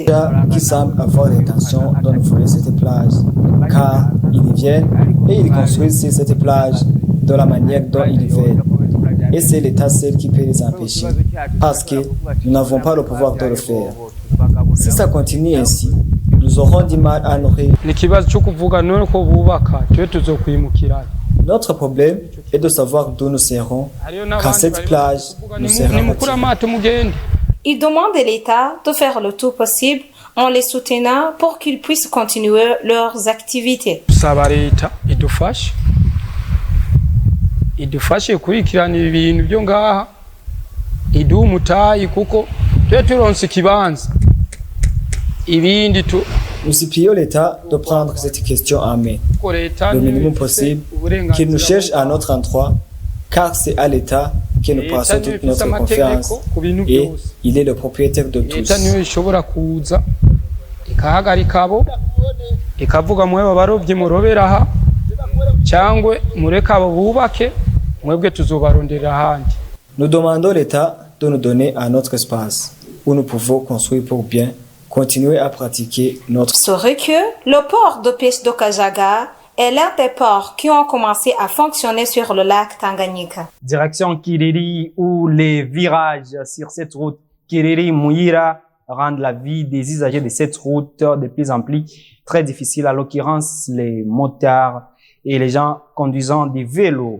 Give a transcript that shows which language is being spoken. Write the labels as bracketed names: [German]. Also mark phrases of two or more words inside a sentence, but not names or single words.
[French] Qui semblent avoir l'intention de nous voler cette plage, car ils y viennent et ils construisent sur cette plage de la manière dont ils veulent. Et c'est l'État seul qui peut les empêcher, parce que nous n'avons pas le pouvoir de le faire. Si ça continue ainsi, nous nous aurons du mal à nourrir. [Rundi] Ni ikibazo cyo kuvuga none ko bubaka twe tuzokwimukira. [French] Notre problème est de savoir d'où nous serons quand cette plage nous sera retirée. Ils demandent à l'État de faire le tout possible en les soutenant pour qu'ils puissent continuer leurs activités. [Rundi] Saba leta idufashe kurikirana ibintu byo ngaha iduha umutayi kuko twe turonse ikibanza ibindi tu. [French] Nous supplions l'État de prendre cette question en main, le minimum possible, qu'il nous cherche à notre endroit, car c'est à l'État que nous passons toute notre confiance et il est le propriétaire de tous. [Rundi] Ikavuga mwe barovye murobera aha cyangwe mureka abo bubake mwebwe tuzobarondera ahandi. [French] Nous demandons l'État de nous donner un autre espace où nous pouvons construire pour bien continuer à pratiquer notre... Saurez que le port de pêche d'Okajaga est l'un des ports qui ont commencé à fonctionner sur le lac Tanganyika. Direction Kiriri, où les virages sur cette route Kiriri-Muyira rendent la vie des usagers de cette route de plus en plus très difficile, à l'occurrence les motards et les gens conduisant des vélos.